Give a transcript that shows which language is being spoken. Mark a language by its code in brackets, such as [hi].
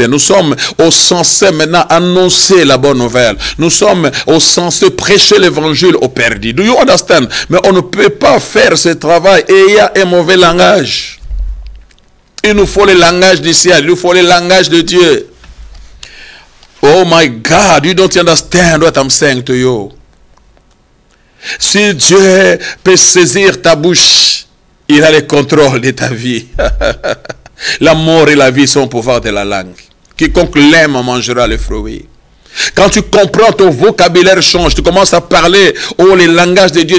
[fr] Nous sommes censés maintenant annoncer la bonne nouvelle. Nous sommes censés prêcher l'évangile aux perdus. [en] Do you understand? [fr] Mais on ne peut pas faire ce travail et il y a un mauvais langage. Il nous faut le langage du ciel, il nous faut le langage de Dieu. [en] Oh my God, you don't understand what I'm saying to you. [fr] Si Dieu peut saisir ta bouche, il a le contrôle de ta vie. La mort et la vie sont au pouvoir de la langue. Quiconque l'aime en mangera les fruits. Quand tu comprends, ton vocabulaire change. Tu commences à parler les langages de Dieu.